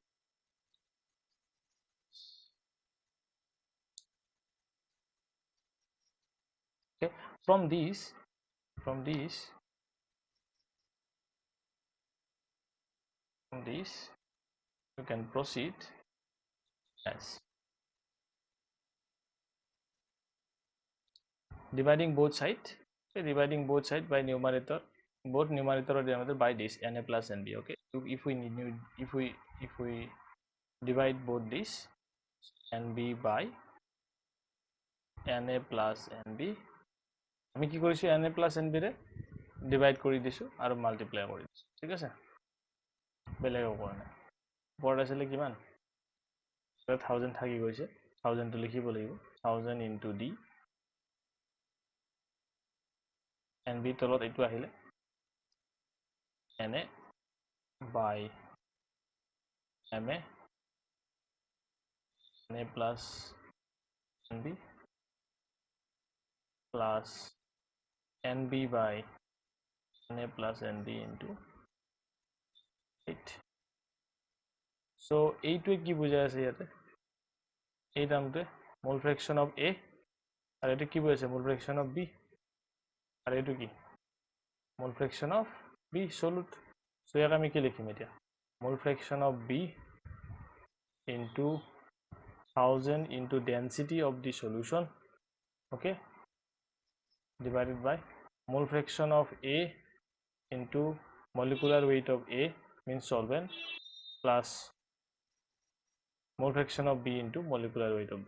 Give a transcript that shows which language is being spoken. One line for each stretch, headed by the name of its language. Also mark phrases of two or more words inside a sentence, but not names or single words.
English: Okay, from this you can proceed as dividing both sides. Okay, dividing both sides by numerator, both numerator or denominator by this Na plus Nb. Okay, so if we divide both this Nb by Na plus Nb,
Assamese: আমি কি কৰিছো
English: Na plus Nb
Assamese: ৰে ডিভাইড কৰি দিছো আৰু মাল্টিপ্লাই কৰি দিছো, ঠিক আছে, বেলেগ কৰা নাই। ওপৰত আছিল কিমান 1000 থাকি গৈছে, 1000 টো লিখিব লাগিব,
English: 1000 into d Nb
Assamese: তলত এইটো আহিলে
English: Na by Ma Na plus Nb plus Nb by Na plus Nb into 8.
Assamese: So এইটোৱে কি বুজাই আছে ইয়াতে, এই টাৰ্মটোৱে
English: mole fraction of A,
Assamese: আৰু এইটো কি বুজাইছে
English: mole fraction of B,
Assamese: আৰু এইটো কি
English: mole fraction of B solute.
Assamese: সো ইয়াক আমি কি লিখিম এতিয়া,
English: mole fraction of B into 1000 into density of the solution, okay, divided by mole fraction of A into molecular weight of A means solvent plus mole fraction of B into molecular weight of B.